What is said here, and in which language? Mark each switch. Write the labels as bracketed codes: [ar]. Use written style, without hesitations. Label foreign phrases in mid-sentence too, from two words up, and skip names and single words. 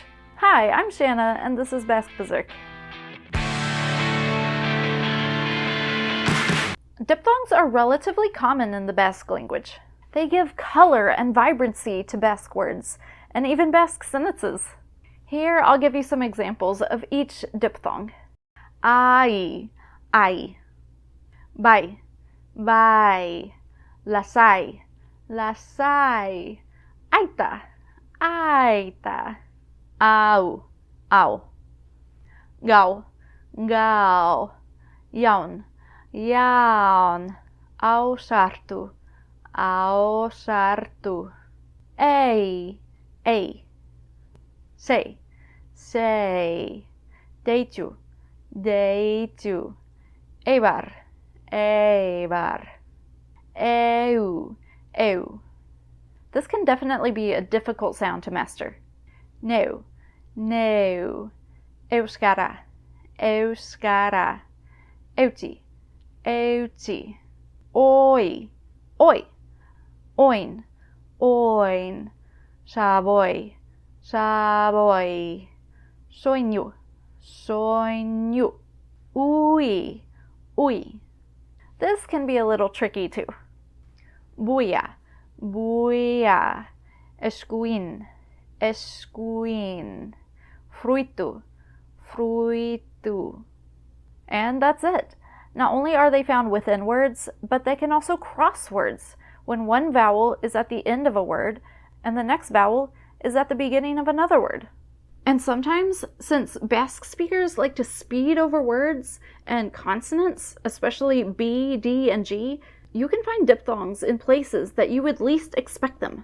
[en] Hi, I'm Shanna, and this is Basque Berserk. Diphthongs are relatively common in the Basque language. They give color and vibrancy to Basque words, and even Basque sentences. Here I'll give you some examples of each diphthong. [eu] Ai, ai. Bai, bai. Lasai, lasai. Aita, aita. Au, au. Gau, gau. Jaun, jaun. Au sartu, au sartu. Ei, ei. Sei, sei. Deitu, deitu. Eibar, eibar. Eu, eu. [en] This can definitely be a difficult sound to master. [eu] Neu, neu. Euskara, euskara. Euti, euti. Oi, oi. Oin, oin. Savoy, savoy. Soinu, soinu. Ui, ui. [en] This can be a little tricky too. [eu] Buia, buia. Escuin, escuin. Fruitu, fruitu. [en] And that's it. Not only are they found within words, but they can also cross words when one vowel is at the end of a word and the next vowel is at the beginning of another word. And sometimes, since Basque speakers like to speed over words and consonants, especially B, D, and G, you can find diphthongs in places that you would least expect them.